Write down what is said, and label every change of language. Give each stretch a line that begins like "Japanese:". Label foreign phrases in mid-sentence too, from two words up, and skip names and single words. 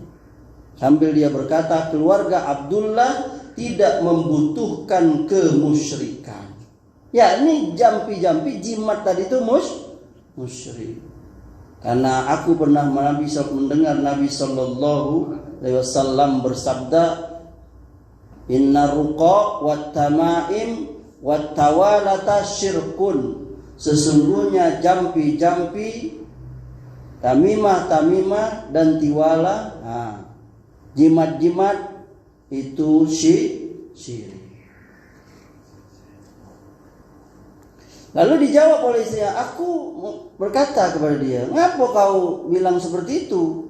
Indonesian: Sambil dia berkata, keluarga Abdullah tidak membutuhkan kemusyrikan. Ya, ini jampi-jampi jimat tadi itu musyrik. Karena aku pernah mendengar Nabi
Arabic: صلى الله عليه وسلم
Indonesian: bersabda,
Arabic: إن الرقى والتمائم والتولة شرك.
Indonesian: Sesungguhnya jampi-jampi, tamimah-tamimah dan tiwala, jimat-jimat itu syirik. Lalu dijawab oleh istrinya, aku berkata kepada dia, ngapa kau bilang seperti itu?